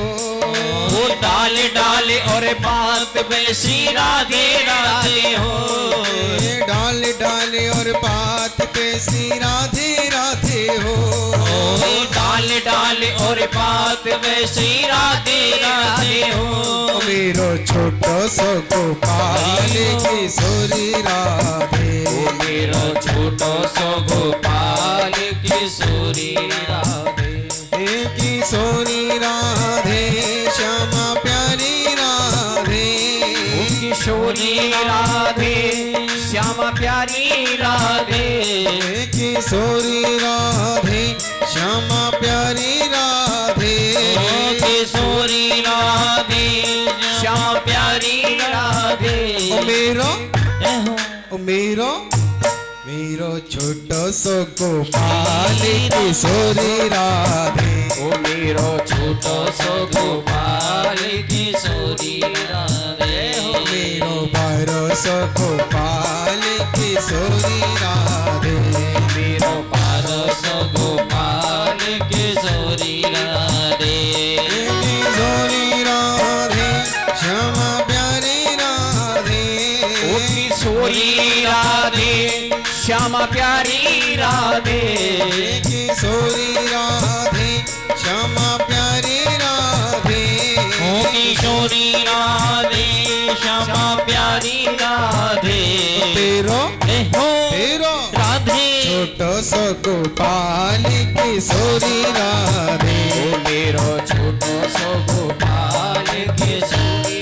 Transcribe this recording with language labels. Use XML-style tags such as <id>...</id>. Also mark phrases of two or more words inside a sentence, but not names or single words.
<hi>वो डाल डाल और पात पे श्री राधे राधे हो। डाल डाले और पात पे श्री राधे राधे हो। डाल डाल और पात पे श्री राधे राधे हो।</hi> <bra>मेरो छोटो सो गोपाल किशोरी राधे। मेरो छोटो सो गोपाल किशोरी राधे। किशोरी राधे श्यामा प्यारी राधे। किशोरी राधे श्यामा प्यारी राधे। किशोरी राधे श्यामा प्यारी राधे। किशोरी राधे श्यामा प्यारी राधे। ओ मेरो छोटो सो गोपाल किशोरी राधे। ओ मेरो छोटो सो गोपाल किशोरी राधे। मेरो बारो सो गोपाल किशोरी राधे। मेरो बारो सो गोपाल किशोरी राधे। किशोरी राधे श्यामा प्यारी राधे। ओ किशोरी राधे श्यामा प्यारी राधे। किशोरी राधे श्यामा प्यारी राधे। ओ किशोरी राधे श्यामा प्यारी राधे। तेरो हो राधे छोटो सो गोपाल किशोरी राधे। ओ मेरो छोटो सो गोपाल किशोरी।</bra>